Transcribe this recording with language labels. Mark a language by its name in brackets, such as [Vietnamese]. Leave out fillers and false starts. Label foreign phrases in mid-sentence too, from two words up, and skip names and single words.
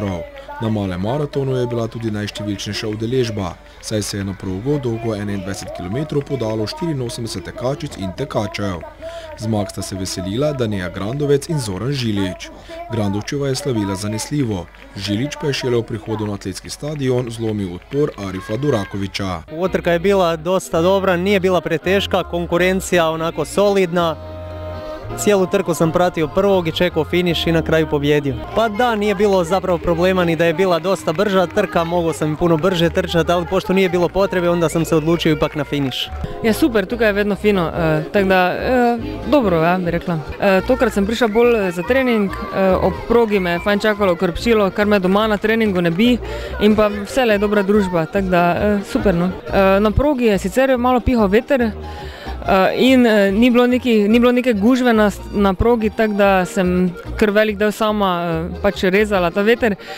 [Slovenian] Na malem maratonu je bila tudi najštevilčnejša udeležba, saj se je na progo dolgo 21 km podalo 84 tekačic in tekačev. Zmag sta se veselila Danija Grandovec in Zoran Žilič. Grandovčeva je slavila zanesljivo, Žilič pa je šele v prihodu na atletski stadion zlomil odpor Arifa Durakovića. [Croatian] Utrka je bila dosta dobra, nije bila preteška, konkurencija onako solidna. Cijelu trku sam pratio prvog i čekao finiš i na kraju pobjedio. Pa da, nije bilo zapravo problema ni da je bila dosta brža trka, mogao sam puno brže trčati, ali pošto nije bilo potrebe, onda sam se odlučio ipak na finiš. [Slovenian] Ja, super, tukaj je vedno fino, tako da dobro, ja, bi rekla. Tokrat sem prišla bolj za trening, ob progi me je fajn čakalo krpčilo, kar me doma na treningu ne bi, in pa vsele je dobra družba, tako da super, no. Na progi je sicer malo pihal veter, in ni bilo neke gužve na progi, tako da sem kar velik del sama pač rezala ta veter.